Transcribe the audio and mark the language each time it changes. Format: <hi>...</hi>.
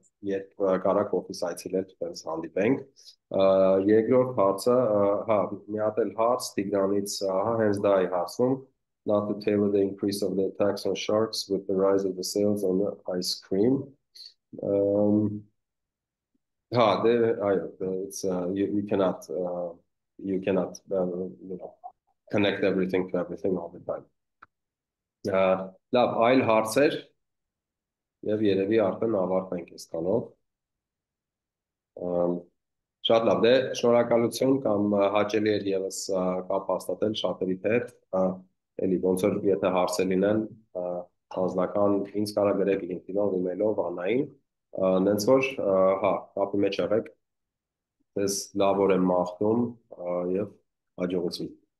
<hy>երբ կարաք օֆիս այցելել, տենց հանդիպենք։ Երկրորդ հարցը, հա, մի հատ էլ հարց Տիգրանից, հա, հենց դա է հարցում,</hy> <en>not to tailor the increase of the tax on sharks with the rise of the sales on the ice cream. Ha, it's you cannot you know connect everything to everything all the time.</en> <hy>Լավ, այլ հարցեր եւ երևի արդեն ավարտենք այսքանով։ Շատ լավ, դե շնորհակալություն կամ հաճելի էր եւս կապ հաստատել շատերիդ հետ, էլի ոնց որ եթե հարցեր լինեն, անձնական ինձ կարա գրեք LinkedIn-ով, email-ով, Աննային, նենց որ հա, կապի մեջ եղեք, ես լավ օր եմ մաղթում եւ հաջողություն։</hy>